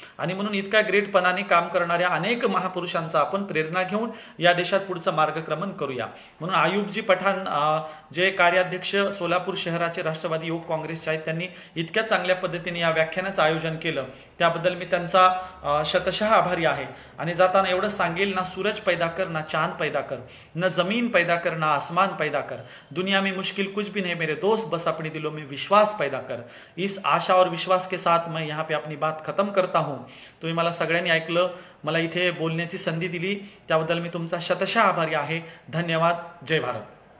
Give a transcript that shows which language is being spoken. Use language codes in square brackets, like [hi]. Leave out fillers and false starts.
[mr] आणि म्हणून इतक्या ग्रेटपणाने काम करणाऱ्या अनेक महापुरुषांचा आपण प्रेरणा घेऊन या देशात पुढचं मार्गक्रमण करूया. म्हणून आयुबजी पठाण जे कार्याध्यक्ष सोलापूर शहराचे राष्ट्रवादी युवक काँग्रेसचे आहेत, त्यांनी इतक्या चांगल्या पद्धतीने या व्याख्यानाचं आयोजन केलं, त्याबद्दल मी त्यांचा शतशः आभारी आहे. आणि जाताना एवढंच सांगेल, [hi] ना सूरज पैदा कर, ना चांद पैदा कर, न जमीन पैदा कर, ना आसमान पैदा कर, दुनिया में मुश्किल कुछ भी नहीं मेरे दोस्त, बस अपने दिलों में विश्वास पैदा कर. इस आशा और विश्वास के साथ मैं यहाँ पे अपनी बात खत्म करता हूँ. [mr] तुम्ही मला सगळ्यांनी ऐकलं, मला इथे बोलण्याची संधी दिली, त्याबद्दल मी तुमचा शतशः आभारी आहे. धन्यवाद. जय भारत.